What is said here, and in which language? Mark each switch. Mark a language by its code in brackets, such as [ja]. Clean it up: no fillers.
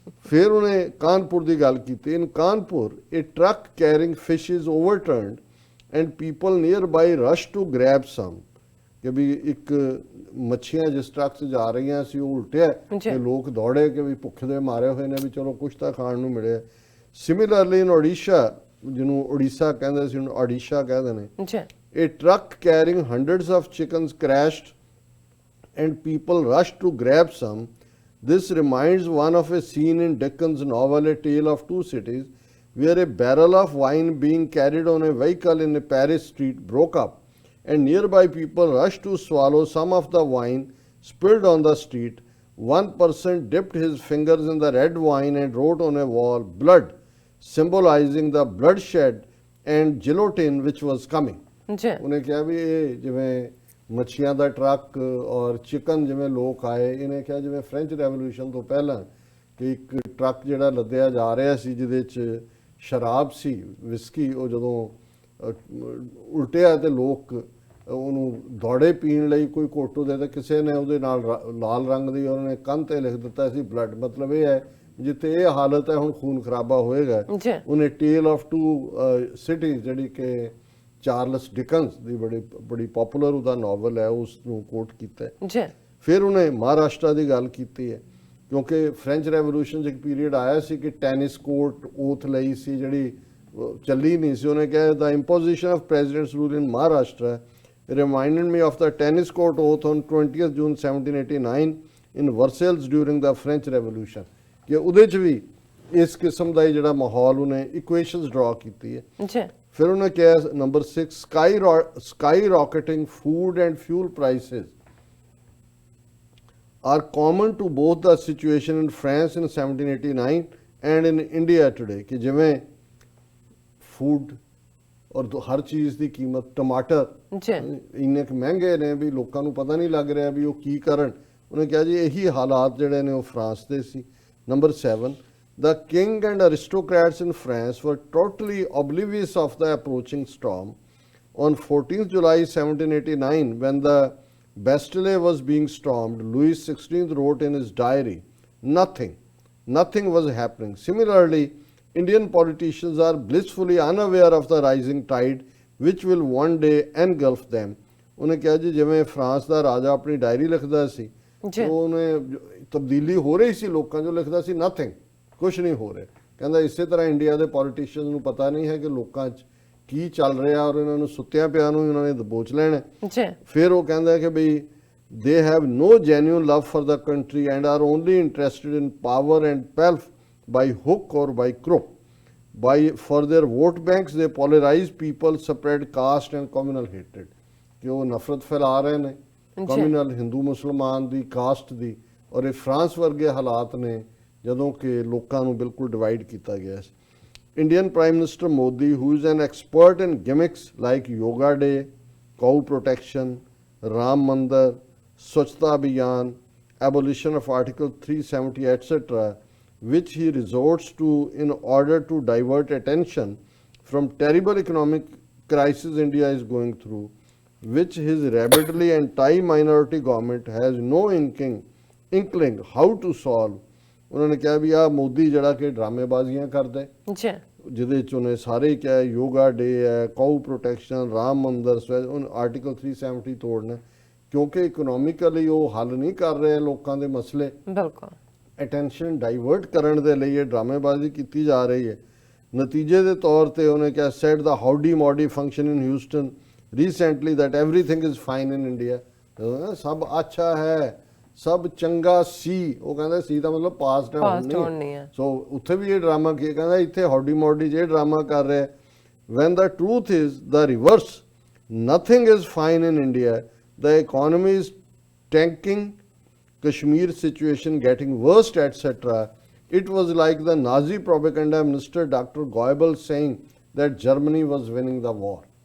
[pa] ਫਿਰ ਉਹਨੇ ਕਾਨਪੁਰ ਦੀ ਗੱਲ ਕੀਤੀ। [en] in Kanpur a truck carrying fish is overturned and people nearby rush to grab some, [pa] ਕਿ ਵੀ ਇੱਕ ਮੱਛੀਆਂ ਜਿਸ ਟਰੱਕ 'ਚ ਜਾ ਰਹੀਆਂ ਸੀ ਉਹ ਉਲਟਿਆ ਤੇ ਲੋਕ ਦੌੜੇ ਕਿ ਵੀ ਭੁੱਖ ਦੇ ਮਾਰੇ ਹੋਏ ਨੇ ਵੀ ਚਲੋ ਕੁਛ ਤਾਂ ਖਾਣ ਨੂੰ ਮਿਲੇ। ਸਿਮਿਲਰਲੀ ਇਨ ਓਡੀਸ਼ਾ, ਜਿਹਨੂੰ ਉੜੀਸਾ ਕਹਿੰਦੇ ਸੀ ਹੁਣ ਓਡੀਸ਼ਾ ਕਹਿੰਦੇ ਨੇ, ਜੀ [en] a truck carrying hundreds of chickens crashed and people rushed to grab some। This reminds one of a scene in Dickens' novel A Tale of Two Cities, where a barrel of wine being carried on a vehicle in a Paris street broke up and nearby people rushed to swallow some of the wine spilled on the street। One person dipped his fingers in the red wine and wrote on a wall blood, symbolizing the bloodshed and guillotine which was coming। [pa] ਜੀ ਉਹਨੇ ਕਿਹਾ ਵੀ ਇਹ ਜਿਵੇਂ ਮੱਛੀਆਂ ਦਾ truck ਔਰ chicken ਜਿਵੇਂ ਲੋਕ ਆਏ, ਇਹਨੇ ਕਿਹਾ ਜਿਵੇਂ ਫ੍ਰੈਂਚ ਰੈਵੋਲੂਸ਼ਨ ਤੋਂ ਪਹਿਲਾਂ ਕਿ ਇੱਕ ਟਰੱਕ ਜਿਹੜਾ ਲੱਦਿਆ ਜਾ ਰਿਹਾ ਸੀ ਜਿਹਦੇ 'ਚ ਸ਼ਰਾਬ ਸੀ, ਵਿਸਕੀ, ਉਹ ਜਦੋਂ ਉਲਟਿਆ ਤੇ ਲੋਕ ਉਹਨੂੰ ਦੌੜੇ ਪੀਣ ਲਈ, ਕੋਈ ਕੋਟੋ ਦੇ ਤਾਂ ਕਿਸੇ ਨੇ ਉਹਦੇ ਨਾਲ ਲਾਲ ਰੰਗ ਦੀ ਉਹਨੇ ਕੰਧ ਤੇ ਲਿਖ ਦਿੱਤਾ ਸੀ ਬਲੱਡ, ਮਤਲਬ ਇਹ ਹੈ ਜਿੱਥੇ ਇਹ ਹਾਲਤ ਹੈ ਹੁਣ ਖੂਨ ਖਰਾਬਾ ਹੋਏਗਾ। ਜੀ ਉਹਨੇ ਟੇਲ ਆਫ ਟੂ ਸਿਟੀਜ਼ ਜਿਹੜੀ ਕਿ ਚਾਰਲਸ ਡਿਕਨਸ ਦੀ ਬੜੀ ਪਪੂਲਰ ਉਹਦਾ ਨਾਵਲ ਹੈ, ਉਸ ਨੂੰ ਕੋਟ ਕੀਤਾ। ਜੀ ਫਿਰ ਉਹਨੇ ਮਹਾਰਾਸ਼ਟਰ ਦੀ ਗੱਲ ਕੀਤੀ ਹੈ ਕਿਉਂਕਿ ਫ੍ਰੈਂਚ ਰੈਵੋਲੂਸ਼ਨ 'ਚ ਇੱਕ ਪੀਰੀਅਡ ਆਇਆ ਸੀ ਕਿ ਟੈਨਿਸ ਕੋਰਟ ਓਥ ਲਈ ਸੀ ਜਿਹੜੀ ਚੱਲੀ ਨਹੀਂ ਸੀ। ਉਹਨੇ ਕਿਹਾ [en] The imposition of president's rule in Maharashtra reminded me of the tennis court oath on 20th June 1789 in Versailles during the French Revolution। [pa] ਕਿ ਉਹਦੇ 'ਚ ਵੀ ਇਸ ਕਿਸਮ ਦਾ ਹੀ ਜਿਹੜਾ ਮਾਹੌਲ ਉਹਨੇ ਇਕੁਏਸ਼ਨਸ ਡਰਾ ਕੀਤੀ ਹੈ। ਜੀ ਫਿਰ ਉਹਨੇ ਕਿਹਾ number 6 [en] sky rocketing food and fuel prices are common to both the situation in France in 1789 and in India today [pa] ਕਿ ਜਿਵੇਂ ਫੂਡ ਔਰ ਹਰ ਚੀਜ਼ ਦੀ ਕੀਮਤ, ਟਮਾਟਰ ਜੀ ਇੰਨੇ ਕੁ ਮਹਿੰਗੇ ਨੇ ਵੀ ਲੋਕਾਂ ਨੂੰ ਪਤਾ ਨਹੀਂ ਲੱਗ ਰਿਹਾ ਵੀ ਉਹ ਕੀ ਕਰਨ। ਉਹਨੇ ਕਿਹਾ ਜੀ ਇਹੀ ਹਾਲਾਤ ਜਿਹੜੇ ਨੇ ਉਹ ਫਰਾਂਸ ਦੇ ਸੀ। Number 7 [en] The king and aristocrats in France were totally oblivious of the approaching storm. On 14th July 1789, when the Bastille was being stormed, Louis XVI wrote in his diary, nothing was happening. Similarly, Indian politicians are blissfully unaware of the rising tide which will one day engulf them. [pa] ਉਹਨੇ ਕਿਹਾ ਜੀ ਜਿਵੇਂ France ਦਾ ਰਾਜਾ ਆਪਣੀ diary ਲਿਖਦਾ ਸੀ, ਜੀ। ਉਹਨੇ ਤਬਦੀਲੀ ਹੋ ਰਹੀ ਸੀ ਲੋਕਾਂ ਜੋ ਲਿਖਦਾ ਸੀ ਨਥਿੰਗ, ਕੁਝ ਨਹੀਂ ਹੋ ਰਿਹਾ। ਕਹਿੰਦਾ ਇਸੇ ਤਰ੍ਹਾਂ ਇੰਡੀਆ ਦੇ ਪੋਲੀਟੀਸ਼ੀਅਨਸ ਨੂੰ ਪਤਾ ਨਹੀਂ ਹੈ ਕਿ ਲੋਕਾਂ 'ਚ ਕੀ ਚੱਲ ਰਿਹਾ ਔਰ ਇਹਨਾਂ ਨੂੰ ਸੁੱਤਿਆਂ ਪਿਆ ਨੂੰ ਇਹਨਾਂ ਨੇ ਦਬੋਚ ਲੈਣਾ। ਜੀ ਫਿਰ ਉਹ ਕਹਿੰਦਾ ਕਿ ਬਈ [en] they have no genuine love for the country and are only interested in power and pelf by hook or by crook. For their vote banks, they polarize people, spread caste and communal hatred. [pa] ਕਿ ਉਹ ਨਫ਼ਰਤ ਫੈਲਾ ਰਹੇ ਨੇ communal, Hindu ਮੁਸਲਮਾਨ ਦੀ, caste ਦੀ। ਔਰ ਇਹ France ਵਰਗੇ ਹਾਲਾਤ ਨੇ ਜਦੋਂ ਕਿ ਲੋਕਾਂ ਨੂੰ ਬਿਲਕੁਲ ਡਿਵਾਈਡ ਕੀਤਾ ਗਿਆ ਸੀ। [en] Indian Prime Minister Modi, who is an expert in gimmicks like Yoga Day, cow protection, Ram Mandir, Swachhta Abhiyan, abolition of Article 370, etc., which he resorts to in order to divert attention from terrible economic crisis India is going through, which his rabidly anti-minority government has no inkling how to solve. [pa] ਉਹਨਾਂ ਨੇ ਕਿਹਾ ਵੀ ਆ ਮੋਦੀ ਜਿਹੜਾ ਕਿ ਡਰਾਮੇਬਾਜ਼ੀਆਂ ਕਰਦਾ ਹੈ, ਜੀ ਜਿਹਦੇ 'ਚ ਉਹਨੇ ਸਾਰੇ ਹੀ ਕਿਹਾ ਯੋਗਾ ਡੇ ਹੈ, ਕਾਊ ਪ੍ਰੋਟੈਕਸ਼ਨ, ਰਾਮ ਮੰਦਰ, ਆਰਟੀਕਲ 370 ਤੋੜਨਾ, ਕਿਉਂਕਿ ਇਕਨੋਮਿਕਲੀ ਉਹ ਹੱਲ ਨਹੀਂ ਕਰ ਰਹੇ ਲੋਕਾਂ ਦੇ ਮਸਲੇ। ਬਿਲਕੁਲ ਅਟੈਂਸ਼ਨ ਡਾਈਵਰਟ ਕਰਨ ਦੇ ਲਈ ਇਹ ਡਰਾਮੇਬਾਜ਼ੀ ਕੀਤੀ ਜਾ ਰਹੀ ਹੈ। ਨਤੀਜੇ ਦੇ ਤੌਰ ਤੇ ਉਹਨੇ ਕਿਹਾ [en] said the howdy Modi function in Houston recently that everything is fine in India, [pa] ਸਭ ਅੱਛਾ ਹੈ, ਸਭ ਚੰਗਾ ਸੀ। ਉਹ ਕਹਿੰਦਾ ਸੀ ਤਾਂ ਮਤਲਬ ਪਾਸਟ ਨਹੀਂ ਹੈ। ਸੋ ਉੱਥੇ ਵੀ ਇਹ ਡਰਾਮਾ ਕੀ ਕਹਿੰਦਾ, ਇੱਥੇ ਹਾਊਡੀ ਮੋਡੀ ਜੇ ਡਰਾਮਾ ਕਰ ਰਿਹਾ। [en] When the truth is the reverse, nothing is fine in India, the economy is tanking, Kashmir situation getting worse, etc. It was like the Nazi propaganda minister Dr. Goebbels saying that Germany was winning the war.